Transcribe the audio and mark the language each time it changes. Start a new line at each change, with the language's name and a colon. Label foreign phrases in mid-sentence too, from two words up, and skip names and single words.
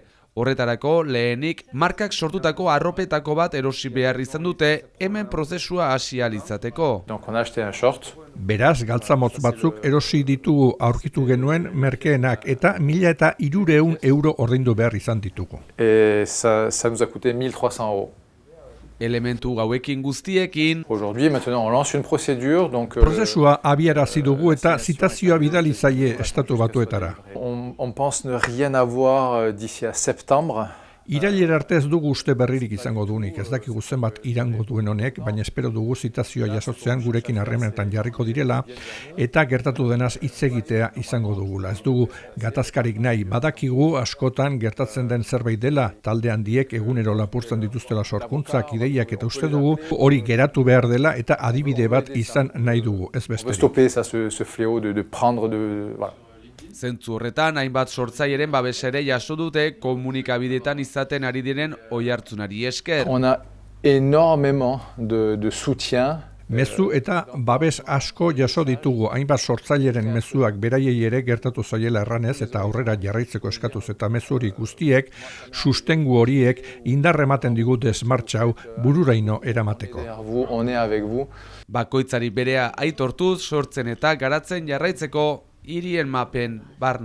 Basque: Horretarako lehenik markak sortutako arropetako bat erosi behar izan dute, hemen prozesua hasi ahal izateko.
French: Donc on a acheté un short.
Basque: Beraz, galtzamotz batzuk erosi ditugu aurkitu genuen merkeenak eta 1.300 euro ordaindu behar izan ditugu.
French: Et ça nous a coûté 1 300 €.
Basque: Elementu gauekin guztiekin.
French: Aujourd'hui, maintenant, on lance une procédure. Donc,
Basque: prozesua abiarazi dugu eta zitazioa bidali zaie estatu batuetara.
French: On pense ne rien avoir d'ici à septembre.
Basque: Irailera arte ez dugu uste berririk izango duenik, ez dakigu zenbat irango duen honek, baina espero dugu zitazioa jasotzean gurekin harremanetan jarriko direla eta gertatu denaz hitz egitea izango dugula. Ez dugu gatazkarik nahi, badakigu askotan gertatzen den zerbait dela, talde handiek egunero lapurtzen dituztela sorkuntzak, ideiak eta uste dugu hori geratu behar dela eta adibide bat izan nahi dugu, ez besterik.
French: Stopper ce fléau de prendre de voilà.
Basque: Zentzu horretan, hainbat sortzaileen babesere jaso dute komunikabideetan izaten ari diren oihartzunari esker.
French: On a énormément de soutien.
Basque: Mezu eta babes asko jaso ditugu, hainbat sortzaileren mezuak beraiei ere gertatu zaiela erranez eta aurrera jarraitzeko eskatuz eta mezu hori guztiek, sustengu horiek indarre ematen digute esmartxa hau bururaino eramateko.
French: On est avec vous.
Basque: Bakoitzari berea aitortuz sortzen eta garatzen jarraitzeko hirien mapen barna.